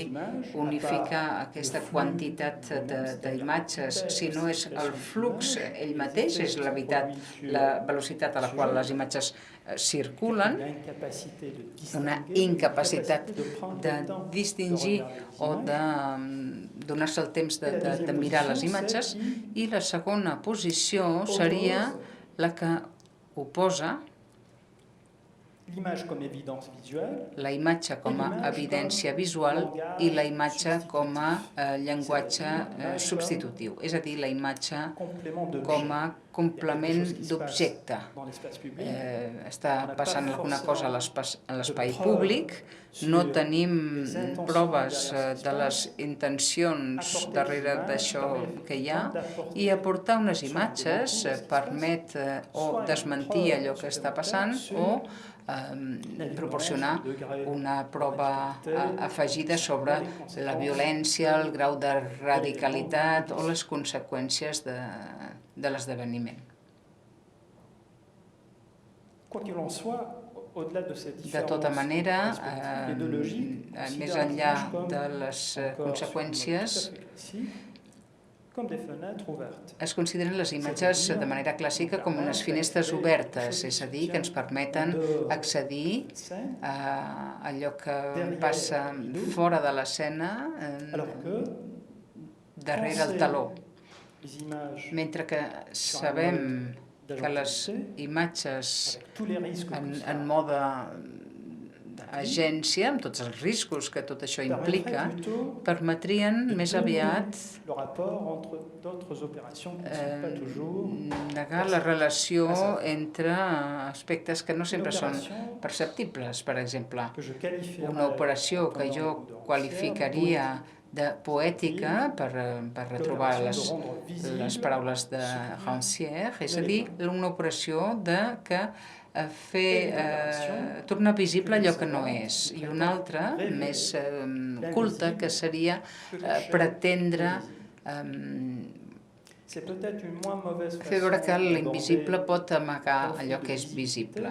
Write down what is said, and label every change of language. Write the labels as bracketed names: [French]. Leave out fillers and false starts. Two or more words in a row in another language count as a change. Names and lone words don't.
[Catalan] unificar aquesta quantitat d'imatges, si no és el flux ell mateix, és la velocitat a la qual les imatges circulen, una incapacitat de distingir o de donar-se el temps de mirar les imatges, i la segona posició seria la que oposa [French] l'image comme évidence visuelle, [Catalan] la imatge com a evidència visual i la imatge com a llenguatge substitutiu, és a dir, la imatge [French] complément d'objet. [Catalan] com a complement d'objecte. [French] Dans l'espace public, [Catalan] Està passant alguna cosa a l'espai públic, no tenim proves de les intencions darrere d'això que hi ha, i aportar unes imatges permet o desmentir allò que està passant o proporcionar una prova afegida sobre la violència, el grau de radicalitat o les conseqüències de l'esdeveniment. [French] Quoi qu'il en soit, au-delà de ces [Catalan] De [French] différences [Catalan] tota manera, [French] perspectives et de logique, [Catalan] més enllà de les conseqüències, [French] comme des fenêtres ouvertes. [Catalan] es consideren les imatges de manera clàssica com unes finestres obertes, és a dir, que ens permeten accedir a allò que passa fora de l'escena, darrere el teló. [French] Les images [Catalan] Mentre que sabem que les imatges [French] avec tous les risques [Catalan] en mode agència, amb tots els riscos que tot això implica, permetrien més aviat [French] le rapport entre d'autres opérations qui ne sont pas toujours [Catalan] negar la relació entre aspectes que no sempre són perceptibles. Per exemple, [French] que je qualifierais [Catalan] una operació que jo qualificaria de poètica, per retrobar les paraules de Rancière, és a dir, una operació de tornar visible allò que no és, i una altra, més culta, que seria pretendre fer veure que l'invisible pot amagar allò que és visible.